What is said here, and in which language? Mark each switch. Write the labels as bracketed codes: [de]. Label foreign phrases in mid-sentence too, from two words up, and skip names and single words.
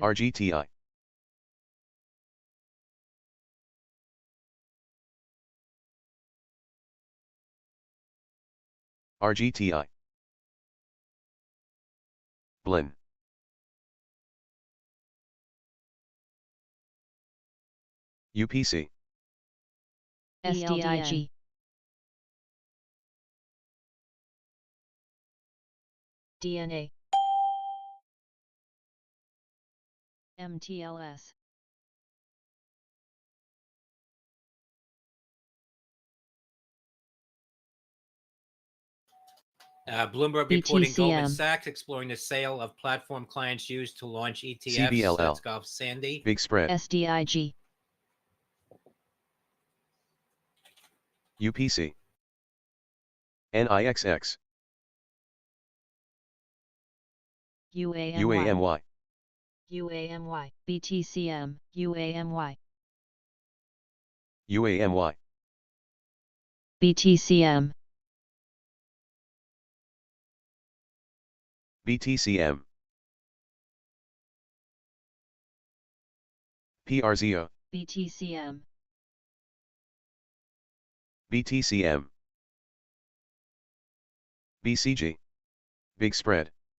[en] RGTI, RGTI, Blin, UPC, SDIG DNA MTLS Bloomberg reporting Goldman BTCM Sachs exploring the sale of platform clients used to launch ETFs. CBLL, Let's go, Sandy. Big Spread, SDIG UPC, NIXX, UAMY UAMY, UAMY BTCM UAMY UAMY, BTCM BTCM, PRZO, BTCM BTCM, BCG, Big Spread,